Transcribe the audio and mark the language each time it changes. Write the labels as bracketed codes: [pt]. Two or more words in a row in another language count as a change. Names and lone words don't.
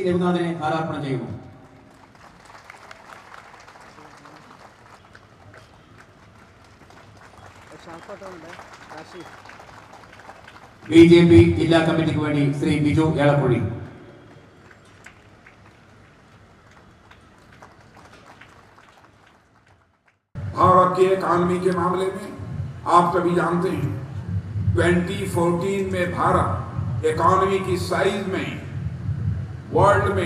[ml] രഘുനാഥിനെ ഹാരാർപ്പണം ചെയ്യുന്നു. BJP ജില്ലാ കമ്മിറ്റിക്ക് വേണ്ടി ശ്രീ ബിജു ഏളക്കുഴി. [hi] भारत के इकोनॉमी के मामले में आप सभी जानते हैं 2014 में भारत इकोनॉमी की साइज में वर्ल्ड में